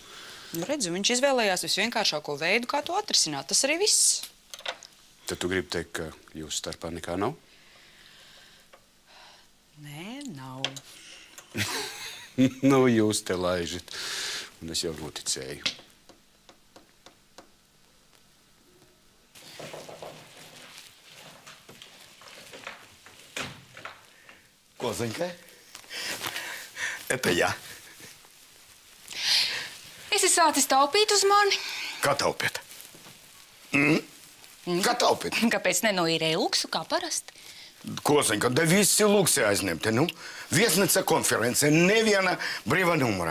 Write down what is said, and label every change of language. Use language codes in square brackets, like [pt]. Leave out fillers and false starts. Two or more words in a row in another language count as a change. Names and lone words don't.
[lv] Nu, redzu, viņš izvēlējās visvienkāršāko veidu, kā to atrisināt. Tas arī viss. Tad tu gribi teikt, ka jūsu starpā nekā nav? Nē, nav. Nu, jūs te laižat. Un es jau noticēju. [ru] Козонька, это я. [lv] Esi sācis taupīt uz mani? Kā taupīt? Kā taupīt? Kāpēc nenoīrēja luksu, kā parasti? [ru] Козонька, да [lv] visi lūksi aizņemti. Nu, viesnīca konference, neviena brīva numura.